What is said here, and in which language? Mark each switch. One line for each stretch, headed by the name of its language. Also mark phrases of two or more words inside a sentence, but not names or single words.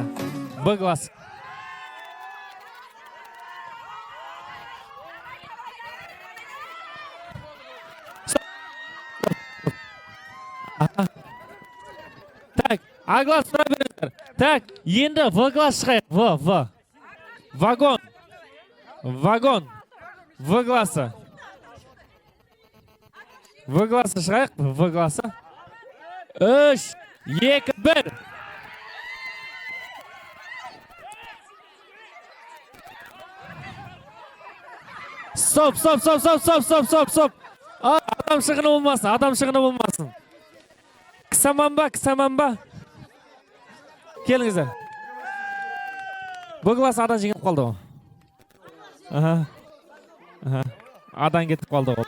Kazakh: Б класс. Так, А класс сұра беріңіздер. Так, енді В класс шығайық. В. Вагон. Вагон. В классы. В классы шығайық. В классы. 3, 2, 1. Стоп. Адам шығыны болмасын. Кісаман ба? Келіңіздер. Бұл класс адан жеңіп қалды ғой. Адан кетіп қалды ғой.